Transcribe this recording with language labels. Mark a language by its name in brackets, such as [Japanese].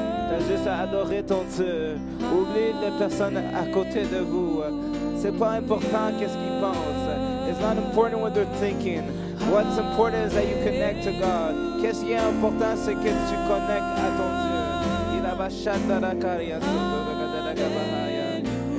[French] T'as juste à adorer ton Dieu. Oublie les personnes à côté de vous. C'est pas important qu'est-ce qu'ils pensent. [English] It's not important what they're thinking. What's important is that you connect to God. [French] Qu'est-ce qui est important, c'est que tu connectes à ton Dieu.